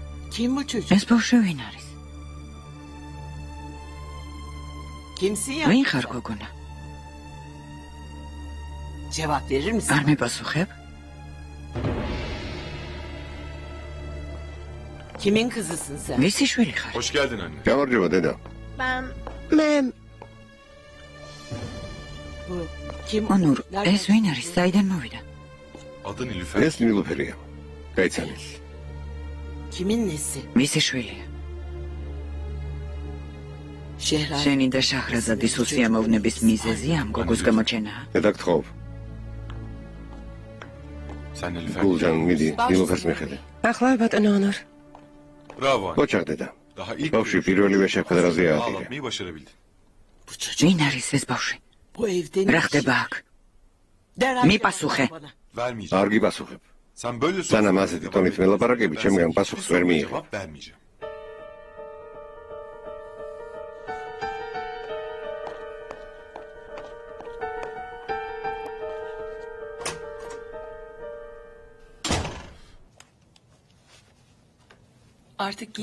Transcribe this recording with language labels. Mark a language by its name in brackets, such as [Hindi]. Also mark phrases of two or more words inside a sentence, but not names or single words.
[Turkish] Kim bu çocuk? [Georgian] ეს ბავშვი ვინ არის? [Turkish] Kimsin ya? [Georgian] ვინ ხარ გოგონა? [Turkish] Cevap verir misin? [Georgian] არ მიპასუხებ? [Turkish] Kimin kızısın sen? [Georgian] ვისი შვილი ხარ? [Turkish] Hoş geldin anne. [Georgian] გამარჯობა დედა. [Turkish] Ben [Georgian] მე [Turkish] Bu kim? [Georgian] ონურ, [Turkish] Nereden? [Georgian] ეს ვინ არის? საიდან მოვიდა? [Turkish] Adı Nilüfer. [Georgian] ეს ნილუფერია. გაიცანი. [Turkish] Kimin nesi? [Georgian] ვისი შვილია? [Turkish] Şehra. [Georgian] შენი და შაჰრაზადის უსიამოვნების მიზეზი ამ გოგოს გამოჩენაა. დედა გთხოვ. [Turkish] Sen Nilüfer. [Georgian] გულჯან მიდი ნილუფერს მიხედე. ახლა ბატონო ონორ. [Turkish] Bravo anne. [Georgian] ოჩახ დედა. [Turkish] Daha ilk [Georgian] ბავშვი პირველივე შეხვედრაზე ააღირე. [Turkish] ağlatmayı başarabildin. Bu çocuk [Georgian] ვინ არის ეს ბავშვი? [Turkish] bu evde [Georgian] რა ხდება აქ? [Turkish] Derhal [Georgian] მიპასუხე. [Turkish] bana. Vermeyeceğim. [Georgian] არ გიპასუხებ. [Turkish] Sen böyle [Georgian] სანამ ასეთი ტონით მელაპარაკები, ჩემგან პასუხს ვერ მიიღე. [Turkish] Cevap vermeyeceğim. Artık giysin.